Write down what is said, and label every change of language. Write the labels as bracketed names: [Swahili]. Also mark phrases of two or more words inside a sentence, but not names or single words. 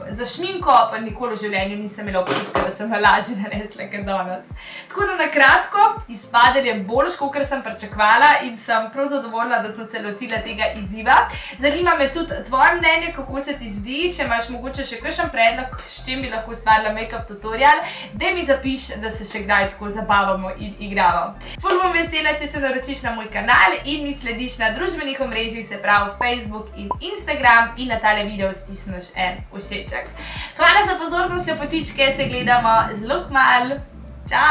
[Slovenian] Za šminko pa nikoli v življenju nisem imela občutka, da sem lažje nanesla kot danes. Tako da na kratko, izpadel je boljš, kakor sem pričakovala in sem prav zadovoljna, da sem se lotila tega izziva. Zanima me tudi tvoje mnenje, kako se ti zdi, če imaš mogoče še kakšen predlog, s čim bi lahko ustvarila [English] make-up tutorial, [Slovenian] da mi zapiš, da se še kdaj tako zabavamo in igramo. Ful bom vesela, če se naročiš na moj kanal in mi slediš na družbenih omrežjih, se pravi Facebook in Instagram in na tale video stisneš en všeček. Hvala za pozornost, lepotičke, se gledamo zelo kmalu.